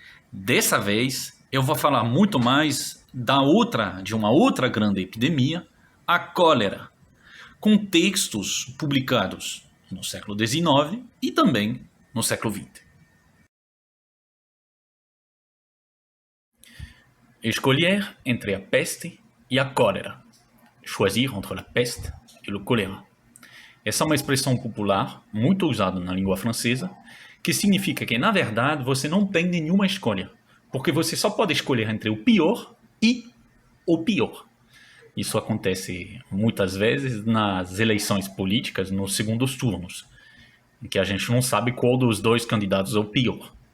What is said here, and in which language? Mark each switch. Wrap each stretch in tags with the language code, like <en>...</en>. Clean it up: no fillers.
<pt>Dessa vez eu vou falar muito mais de uma outra grande epidemia, a cólera, com textos publicados no século XIX e também no século XX. Escolher entre a peste e a cólera.</pt> <fr>Choisir entre la peste et le choléra.</fr> <pt>Essa é uma expressão popular, muito usada na língua francesa, que significa que, na verdade, você não tem nenhuma escolha, porque você só pode escolher entre o pior e o pior. Isso acontece muitas vezes nas eleições políticas, nos segundos turnos, em que a gente não sabe qual dos dois candidatos é o pior.</pt>